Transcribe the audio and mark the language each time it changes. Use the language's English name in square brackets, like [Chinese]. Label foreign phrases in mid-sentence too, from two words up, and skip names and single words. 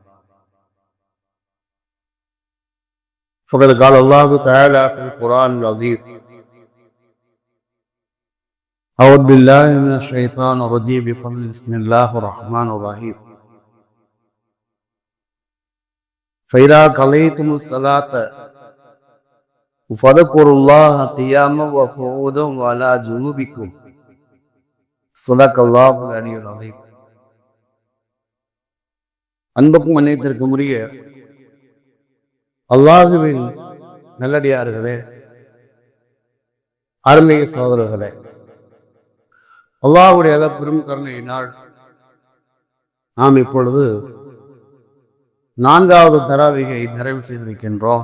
[Arabic] فقد قال الله تعالى في القرآن العظيم: أعوذ بالله من الشيطان الرجيم بسم الله الرحمن الرحيم. فإذا قضيتم الصلاة فاذكروا الله قياما وقعودا وعلى جنوبكم. صدق الله العلي العظيم. [Tamil] அன்புக்கும் மன்னியத்திற்கும் உரிய அல்லாஹுவின் நல்லடியார்களே, அருமை சகோதரர்களே, அல்லாஹ்வுடைய பெரும் கருணையினால் நாம் இப்பொழுது 4வது தராவிகை நிறைவு செய்திருக்கின்றோம்.